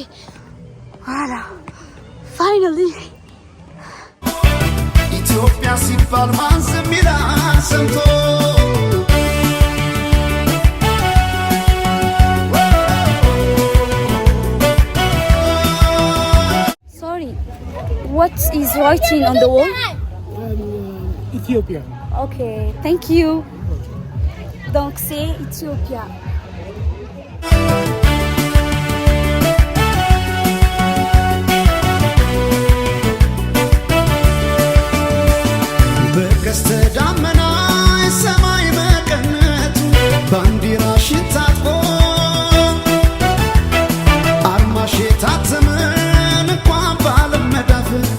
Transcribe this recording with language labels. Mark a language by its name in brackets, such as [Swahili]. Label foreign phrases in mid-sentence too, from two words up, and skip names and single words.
[French] Voilà. [English] Finally. [Amharic] ኢትዮጵያ ሲባል ማን ዝም ይላል ሰምቶ [English] Sorry, what is writing on the wall? Ethiopia. Okay, thank you. [French] Donc c'est Ethiopia. [Amharic] በቀስተ ደመና ሰማይ መቀነቱ ባንዲራሽን ታጥቆ አርማሽ የታተመን እንኳን በዓለም መዳፍ